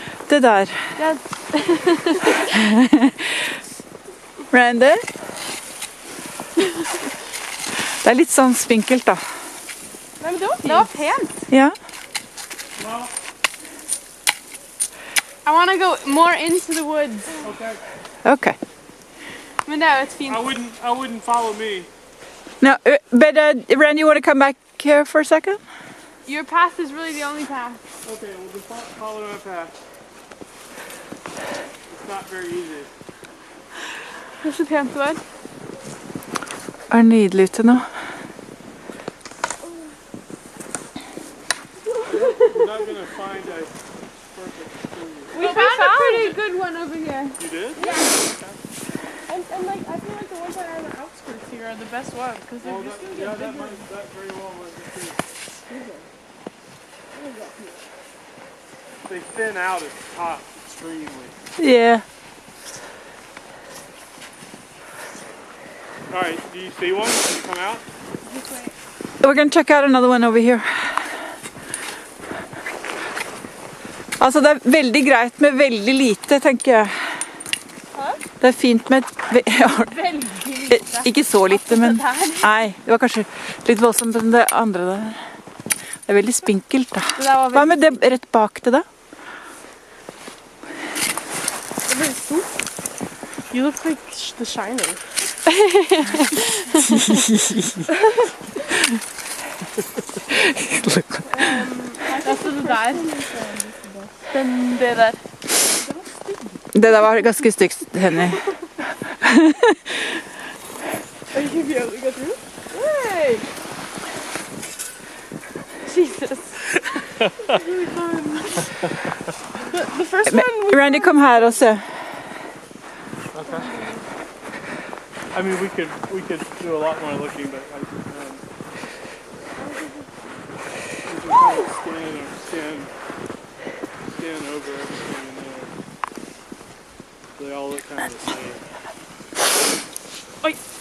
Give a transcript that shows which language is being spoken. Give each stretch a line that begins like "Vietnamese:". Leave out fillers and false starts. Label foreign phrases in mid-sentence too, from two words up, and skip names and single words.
Norwegian: Det der. Ja. Randy? Det er litt sånn spinkelt da. Nei, men det var fint. Det var pent. Ja.
English: I want to go more into the woods. Okay. Okay.
Norwegian: Men det er jo et fint.
English: I wouldn't follow me. No, but Randy, you want to come back here for a second? Your path is really the only path. Okay, well just follow my path. It's not very easy.
Norwegian: Det er så pent det var. Er nydelig ute nå.
English: We're not going to find a perfect tree. We found a pretty good one over here. You did? Yeah. And like, I feel like the ones that are on the outskirts here are the best ones because they're Well, just going to yeah, get that bigger. that very well might be true. They thin out at the top extremely. Yeah. All right, do you see one? Can you come out? This way. We're going to check out another one over here.
Norwegian: Altså, det er veldig greit med veldig lite, tenker jeg. Hæ? Det er fint med ja, Veldig lite. ikke så lite, men nei, det var kanskje litt voldsomt med det andre der. Det er veldig spinkelt da. Det der var Hva med det rett bak det da? Det ble stort.
English: You look like The Shining.
Norwegian: Altså det der. Det der. Det der var ganske stygt, Henny.
English: Are you gonna be able to go through? Hey! Jesus. Really fun. The first one.
Norwegian: Randy, kom her og se.
English: Okay. I mean, we could do a lot more looking, but we can kind of stand over everything in there. They all look kind of the same.
Norwegian: Oi.